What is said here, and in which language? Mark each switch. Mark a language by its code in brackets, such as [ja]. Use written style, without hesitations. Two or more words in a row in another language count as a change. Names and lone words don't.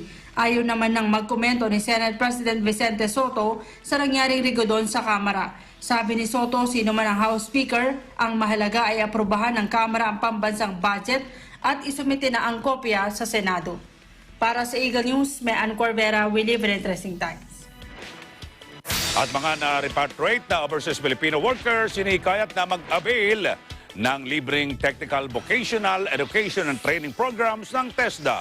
[tl] Ayaw naman ng magkomento ni Senate President Vicente Soto sa nangyaring rigodon sa Kamara. Sabi ni Soto, sino man ang House Speaker, ang mahalaga ay aprobahan ng Kamara ang pambansang budget at isumite na ang kopya sa Senado. Para sa Eagle News, may Ann Corvera, [en] we live in interesting times. [tl] At mga na-repatriate na [en] overseas Filipino workers, [tl] sinikayat na mag-avail ng libreng Technical Vocational Education and Training Programs ng TESDA.